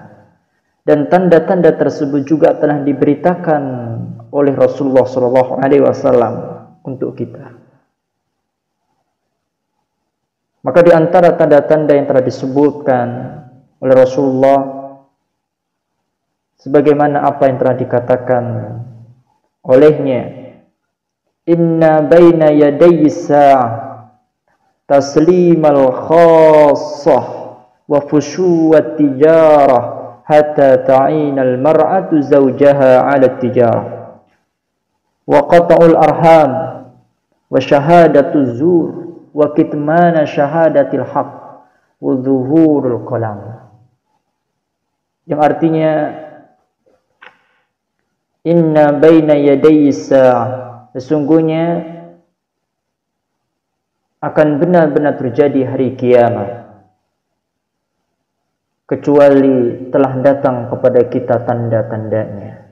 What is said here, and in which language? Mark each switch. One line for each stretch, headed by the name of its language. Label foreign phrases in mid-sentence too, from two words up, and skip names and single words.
Indonesian: Dan tanda-tanda tersebut juga telah diberitakan oleh Rasulullah SAW untuk kita. Maka di antara tanda-tanda yang telah disebutkan oleh Rasulullah, sebagaimana apa yang telah dikatakan olehnya,
Arabic: إن بين يدي الساعة تسليم الخاصة وفشو التجارة حتى تعين المرأة زوجها على التجارة وقطع الأرحام وشهادة الزور وكتمان شهادة الحق وظهور القلم.
Indonesian: Yang artinya,
Arabic: إن بين يدي الساعة,
Indonesian: sesungguhnya akan benar-benar terjadi hari kiamat, kecuali telah datang kepada kita tanda-tandanya.